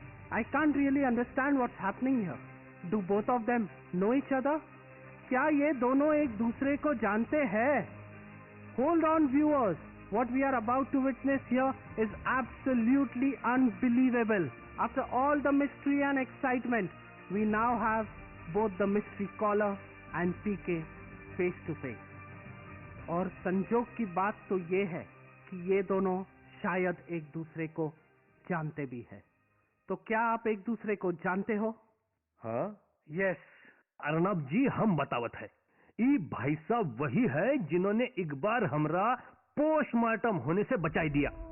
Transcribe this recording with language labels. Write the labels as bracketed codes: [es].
[en] I can't really understand what's happening here. Do both of them know each other? [hi] क्या ये दोनों एक दूसरे को जानते हैं? [en] Hold on, viewers. What we are about to witness here is absolutely unbelievable. After all the mystery and excitement, we now have both the mystery caller and PK face to face. [hi] और संजोग की बात तो ये है कि ये दोनों शायद एक दूसरे को जानते भी है. तो क्या आप एक दूसरे को जानते हो? हाँ, यस अर्नब जी, हम बतावत है. ई भाई साहब वही है जिन्होंने एक बार हमरा पोस्टमार्टम होने से बचाई दिया.